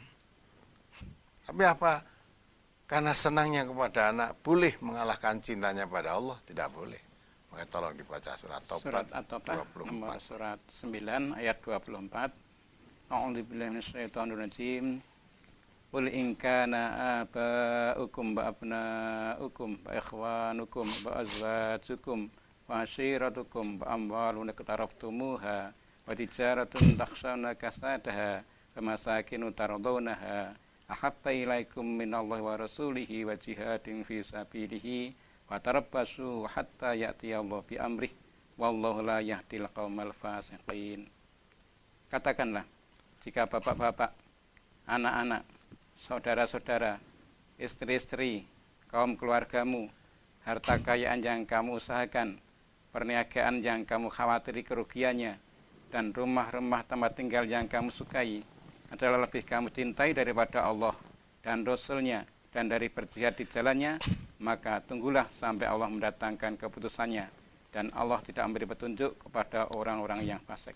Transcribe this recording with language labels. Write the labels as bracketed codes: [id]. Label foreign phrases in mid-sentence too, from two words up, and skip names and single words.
[id] Tapi apa? Karena senangnya kepada anak, boleh mengalahkan cintanya pada Allah? Tidak boleh. Maka tolong dibaca surat Taubat 24. Nomor surat 9 ayat 24. [ar] أعوذ بالله من الشيطان الرجيم. قل إن كان آباؤكم وأبناؤكم وإخوانكم وأزواجكم وعشيرتكم وأموال اقترفتموها وتجارة تخشون كسادها ومساكن ترضونها أحب إليكم من الله ورسوله وجهاد في سبيله فتربصوا حتى يأتي الله بأمره والله لا يهدي القوم الفاسقين. [id] Katakanlah, jika bapak-bapak, anak-anak, saudara-saudara, istri-istri, kaum keluargamu, harta kekayaan yang kamu usahakan, perniagaan yang kamu khawatiri kerugiannya, dan rumah-rumah tempat tinggal yang kamu sukai adalah lebih kamu cintai daripada Allah dan Rasul-Nya dan dari berjihad di jalannya, maka tunggulah sampai Allah mendatangkan keputusannya, dan Allah tidak memberi petunjuk kepada orang-orang yang fasik.